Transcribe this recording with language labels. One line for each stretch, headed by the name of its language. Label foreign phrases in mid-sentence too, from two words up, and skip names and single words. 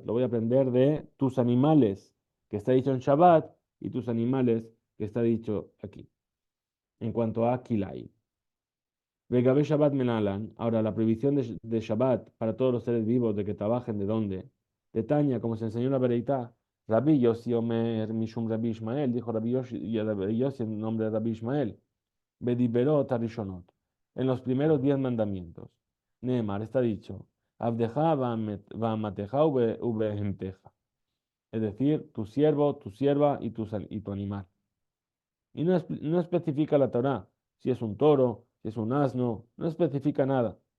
Spanish: Lo voy a aprender de tus animales, que está dicho en Shabbat, y tus animales, que está dicho aquí. En cuanto a Kilai.
Hebrew: וגבי שבת מנלן.
Spanish: Ahora, la prohibición de Shabbat para todos los seres vivos de que trabajen, ¿de dónde?
Hebrew: דתניא,
Spanish: como se enseñó en la Bereitá.
Hebrew: רבי יוסי אומר משום רבי ישמעאל,
Spanish: dijo Rabbi Yossi en nombre de Rabbi Ishmael.
Hebrew: בדברות הראשונות,
Spanish: en los primeros 10 mandamientos. Neemar está dicho,
Hebrew: עבדך ואמתך ובהמתך,
Spanish: es decir, tu siervo, tu sierva y tu animal. Y no especifica la Torá, si es un toro, si es un asno, no especifica nada.